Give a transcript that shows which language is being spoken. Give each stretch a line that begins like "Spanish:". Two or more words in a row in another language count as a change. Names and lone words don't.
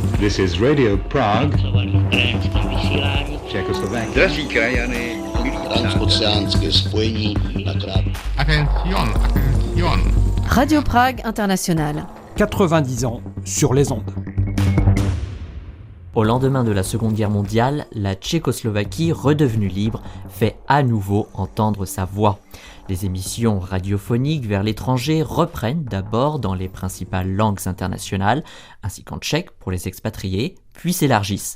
English: This is Radio Prague, Czechoslovakia.
Czech: Drazí krajany, transoceánské spojení na krátko.
French: Attention. Radio Prague Internationale. 90 ans sur les ondes. Au lendemain de la Seconde Guerre mondiale, la Tchécoslovaquie, redevenue libre, fait à nouveau entendre sa voix. Les émissions radiophoniques vers l'étranger reprennent d'abord dans les principales langues internationales, ainsi qu'en tchèque pour les expatriés, puis s'élargissent.